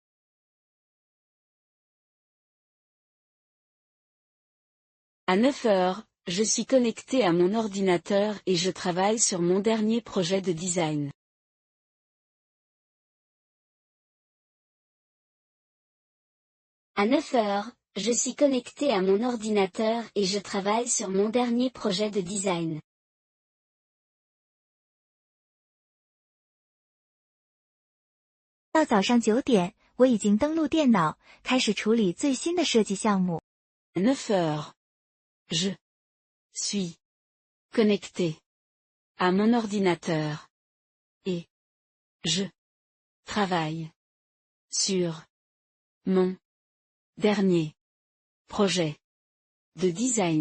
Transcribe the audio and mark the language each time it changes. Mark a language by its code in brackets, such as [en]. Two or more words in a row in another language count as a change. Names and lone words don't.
[fr] À 9 heures, je suis connecté à mon ordinateur et je travaille sur mon dernier projet de design. À 9 heures, je suis connecté à mon ordinateur et je travaille sur mon dernier projet de design. [zh] 到早上9点，我已经登录电脑，开始处理最新的设计项目。 [fr] À 9 heures, je suis connecté à mon ordinateur et je travaille sur mon dernier projet de design.